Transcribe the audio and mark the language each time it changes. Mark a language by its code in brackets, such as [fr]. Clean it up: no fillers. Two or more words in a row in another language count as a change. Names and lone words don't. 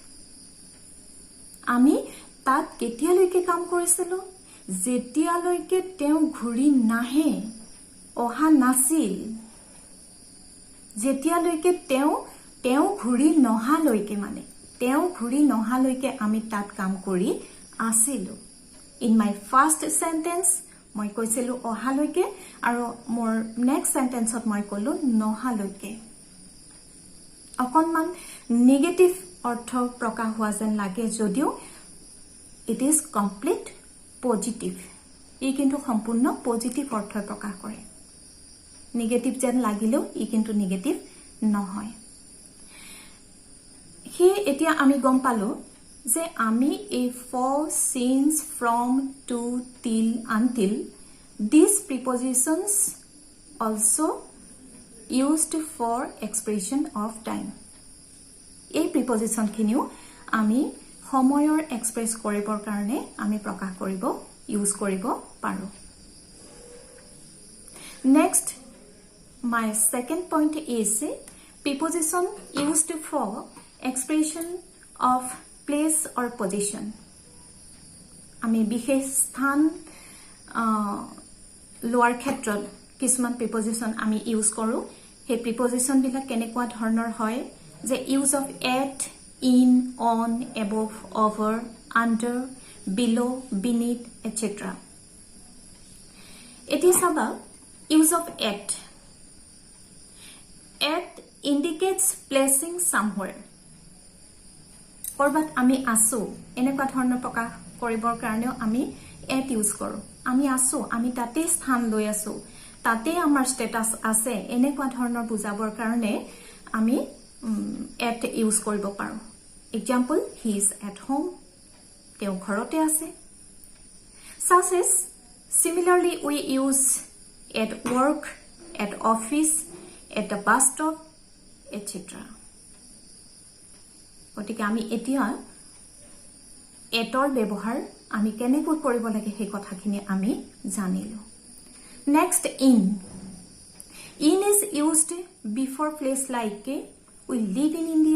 [as] আমি তাত কেতিয়ালৈকে কাম কৰিছিলো যেতিয়ালৈকে তেওঁ ঘূৰি নাহে অহা নাছিল যেতিয়ালৈকে তেওঁ ঘূৰি নহালৈকে মানে তেওঁ ঘূৰি নহালৈকে আমি তাত কাম কৰি আছিলো [en] in my first sentence [as] মই কৈছিলো অহালৈকে আৰু মোৰ [en] next sentence [as] মই কলো নহালৈকে অকনমান নেগেটিভ অৰ্থ প্ৰকাশ হোৱা যেন লাগে যদিও [en] it is complete positive [as] ই কিন্তু সম্পূৰ্ণ পজিটিভ অৰ্থ প্ৰকাশ কৰে নেগেটিভ যেন লাগিলেও ই কিন্তু নেগেটিভ নহয় হে এতিয়া আমি গম পালো যে আমি এই [en] for since from to till until these prepositions also used for expression of time [as] এই প্ৰিপজিশন খিনিও আমি সময়ৰ এক্সপ্ৰেছ কৰিবৰ কাৰণে আমি প্ৰকাশ কৰিব ইউজ কৰিব পাৰো [en] next my second point is preposition used for expression of place or position [as] আমি বিশেষ স্থান লোৱাৰ ক্ষেত্ৰত কিছুমান প্ৰিপজিশন আমি ইউজ কৰো হে প্ৰিপজিশন বিলাক কেনেকুৱা ধৰণৰ হয় [en] the use of at in on above over under below beneath etc it is about use of at indicates placing somewhere [as] কৰবাত আমি আছো এনেকুৱা ধৰণৰ প্ৰকাশ কৰিবৰ কাৰণেও আমি at ইউজ কৰো আমি আছো আমি তাতে স্থান লৈ আছো তাতে আমাৰ ষ্টেটাস আছে এনেকুৱা ধৰণৰ বুজাবৰ কাৰণে আমি at ইউজ কৰিব পাৰো [en] example he is at home [as] তেওঁ ঘৰতে আছে [en] such as similarly we use at work at office at the bus stop etc [as] গতিকে আমি এতিয়া এটৰ ব্যৱহাৰ আমি কেনেকৈ কৰিব লাগে সেই কথাখিনি আমি জানিলো [en] next in is used before place like we live in